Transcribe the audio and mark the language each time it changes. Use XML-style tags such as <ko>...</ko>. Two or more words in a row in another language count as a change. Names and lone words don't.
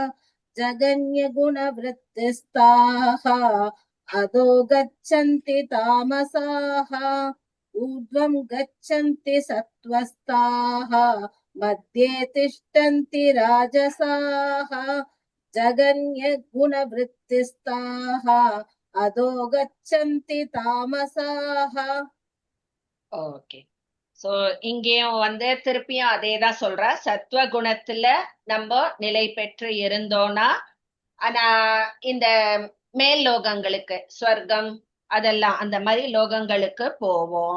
<sa>जगन्यगुणवृत्तिस्ताः अधो गच्छन्ति तामसाः ऊर्ध्वं गच्छन्ति सत्त्वस्ताः मध्ये तिष्ठन्ति राजसाः जगन्यगुणवृत्तिस्ताः अधो गच्छन्ति तामसाः.</sa> <en>Okay, so</en> <ta>இங்கேயும் வந்து திருப்பியும் அதேதான் சொல்றா. சத்துவ குணத்துல நம்ம நிலை பெற்று இருந்தோம்னா ஆனா இந்த மேல் லோகங்களுக்கு, ஸ்வர்க்கம் அதெல்லாம் அந்த மாதிரி லோகங்களுக்கு போவோம்.</ta>